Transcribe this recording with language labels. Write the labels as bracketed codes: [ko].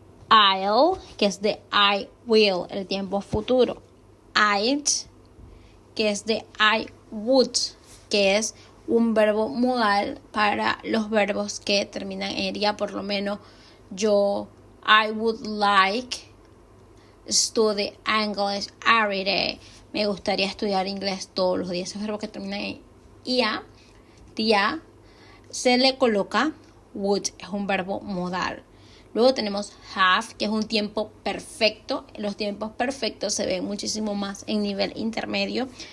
[es] I'll, que es de I will, el tiempo futuro. I'd, que es de I would, que es un verbo modal para los verbos que terminan en día. Por lo menos yo, [en] I would like study English every day. [es] Me gustaría estudiar inglés todos los días. Esos verbos que terminan en ia, tía, se le coloca would, es un verbo modal. Luego tenemos have, que es un tiempo perfecto. Los tiempos perfectos se ven muchísimo más en nivel intermedio.